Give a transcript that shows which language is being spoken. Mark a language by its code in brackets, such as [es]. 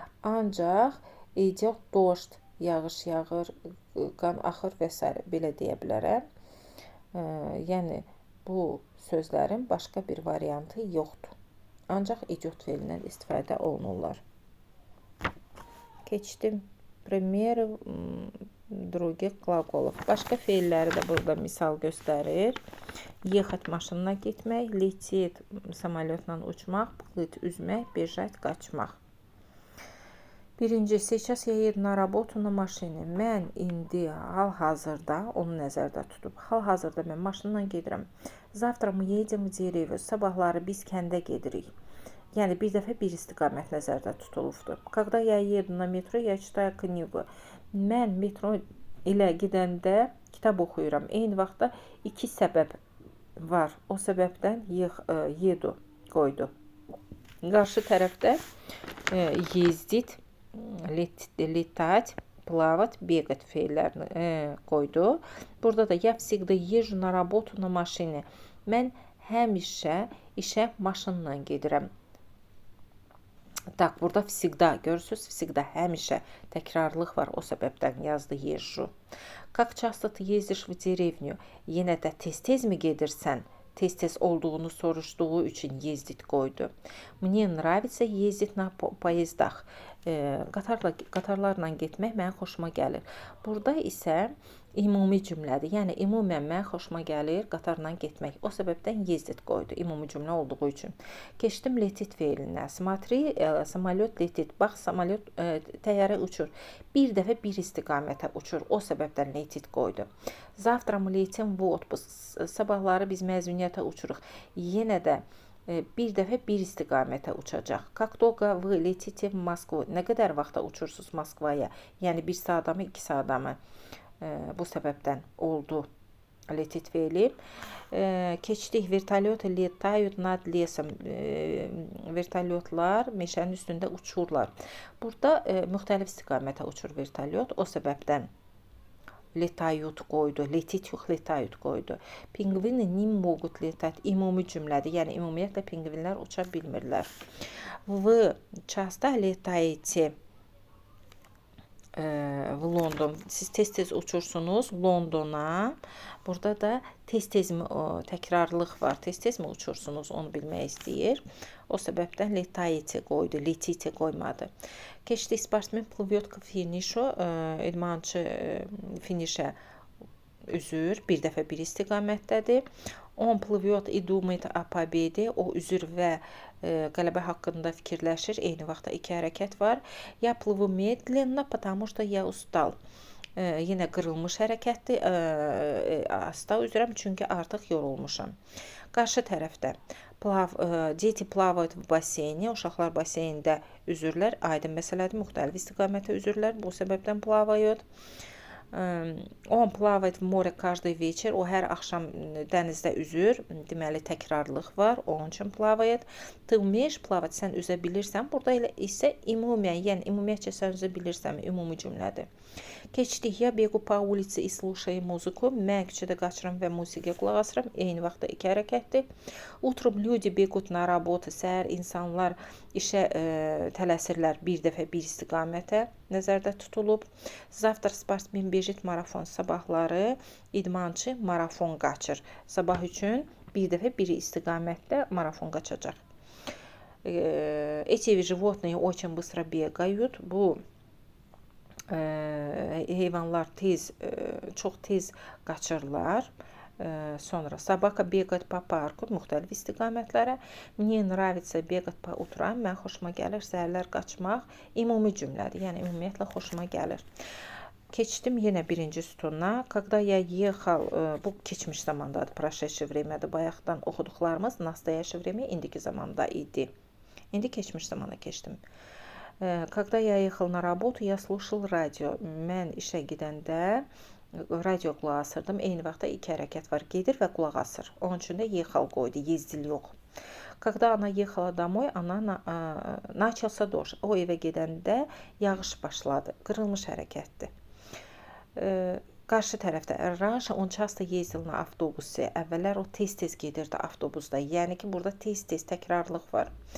[az] Ancaq [ru] idет дождь, [az] yağış yağır, qan axır və s. belə deyə bilərəm. Yəni bu sözlərin başqa bir variantı yoxdur. Ancaq idет feilindən istifadə olunurlar. Keçdim. [ru] Примеры других глаголов. [az] Başqa feilləri də burada misal göstərir. Ехать maşınla getmək, лететь самолетla uçmaq, плыть üzmək, бежать qaçmaq. Birinci, [ru] сейчас я еду на работу на машине. [az] Mən indi hal-hazırda, onu nəzərdə tutub, hal-hazırda mən maşınla gedirəm. [ru] Завтра мы едем в деревню. [az] Sabahları biz kəndə gedirik. Yəni bir dəfə bir istiqamət nəzərdə tutulubdur. [ru] Когда я еду на метро, я читаю книгу. [az] Mən metro ilə gedəndə kitab oxuyuram. Eyni vaxtda iki səbəb var. O səbəbdən yedu qoydu. Qarşı tərəfdə ездить, летать, плавать, бегать feillərini qoydu. Burada da [ru] я всегда езжу на работу на машине. [az] Mən həmişə işə maşınla gedirəm. [ru] Так, [az] burada всегда, görürsünüz, всегда, həmişə təkrarlıq var, o səbəbdən yazdı езжу. [ru] Как часто ты ездишь в деревню? [az] Yenə də tez-tez mi gedirsən? Tez-tez olduğunu soruşduğu üçün ездить qoydu. [ru] Мне нравится ездить на поездах. [az] Qatarlarla getmək mənim xoşuma gəlir. Burada isə ümumi cümlədir. Yəni ümumən mənim xoşuma gəlir qatarla getmək. O səbəbdən ездить qoydu, ümumi cümlə olduğu üçün. Keçdim letit feilinə. [ru] Смотри, самолет летит. [az] Bax, samolyot təyyarə uçur. Bir dəfə bir istiqamətə uçur. O səbəbdən letit qoydu. [ru] Завтра мы летим в отпуск. [az] Sabahları biz məzuniyyətə uçuruq. Yenə də bir dəfə bir istiqamətə uçacaq. [ru] Как долго вы летите в Москву? [az] Nə qədər vaxta uçursunuz Moskvaya? Yəni 1 saata mı, 2 saata mı? Bu səbəbdən oldu letit feili. Keçdik. [ru] Vertolyot летают над лесом. [az] Vertolyotlar meşənin üstündə uçurlar. Burada müxtəlif istiqamətə uçur vertolyot. O səbəbdən летают qoydu. Letit yox, летают qoydu. [ru] Pingvini не могут летать. [az] Ümumi cümlədir. Yəni ümumiyyətlə pingvinlər uça bilmirlər. [ru] Вы часто летаете в London. [az] Siz tez-tez uçursunuz Londona. Burada da tez-tez mi təkrarlıq var. Tez-tez mi uçursunuz, onu bilmək istəyir. O səbəbdən letaете qoydu, letite qoymadı. Keçdi. [ru] Sportmen плывет к финишу. [az] İdmançı finişə üzür. Bir dəfə bir istiqamətdədir. [ru] Он плывет и думает о победе. [az] O üzür və qələbə haqqında fikirləşir. Eyni vaxtda iki hərəkət var. [ru] Я плыву медленно, потому что я устал. [az] Yenə qırılmış hərəkətdir. Asta üzrəm, çünki artıq yorulmuşam. Qarşı tərəfdə [ru] дети плавают в бассейне. [az] Uşaqlar baseyndə üzürlər. Aydın məsələdir. Müxtəlif istiqamətə üzürlər. Bu səbəbdən плавают. [ru] Он плавает в море каждый вечер. [az] O hər axşam dənizdə üzür. Deməli təkrarlıq var. Onun üçün plavает. [ru] Ты умеешь плавать? [az] Sən üzə bilirsən. Burada elə isə ümumən, yəni ümumiyyətcə sən üzə bilirsənmi? Ümumi cümlədir. Keçdik. [ru] Я бегу по улице и слушаю музыку. [az] Mən küçədə qaçıram və musiqiyə qulaq asıram. Eyni vaxtda iki hərəkətdir. [ru] Утром люди бегут на работу. [az] Səhər insanlar işə tələsirlər bir dəfə bir istiqamətə nəzərdə tutulub. [ru] Завтра спортсмен бежит марафон. [az] Sabahları idmançı marafon qaçır. Sabah üçün bir dəfə bir istiqamətdə marafon qaçacaq. [ru] Эти животные очень быстро бегают. [az] Bu heyvanlar çox tez qaçırlar. Sonra [ru] собака бегает по парку, [az] müxtəlif istiqamətlərə. [ru] Мне нравится бегать по утрам. [az] Mən xoşuma gəlir səhərlər qaçmaq. Ümumi cümlədir. Yəni ümumiyyətlə xoşuma gəlir. Keçdim yenə birinci sütuna. [ru] Когда я ехал, [az] bu keçmiş zamandadır, [ru] прошедшее времяdir. [az] Bayaqdan oxuduqlarımız [ru] настоящее время [az] indiki zamanda idi. İndi keçmiş zamana keçdim. [ru] Когда я ехал на работу, я слушал радио. [az] Mən işə gedəndə radio qulaq asırdım. Eyni vaxtda iki hərəkət var. Gedir və qulaq asır. Onun üçün də ехал qoydu. Ездил yox. [ru] Когда она ехала домой, она начался дождь. [az] O evə gedəndə yağış başladı. Qırılmış hərəkətdir. Qarşı tərəfdə [ru] раньше он часто ездил на автобусе. [az] Əvvəllər o tez-tez gedirdi avtobusda. Yəni ki, burada tez-tez təkrarlıq var.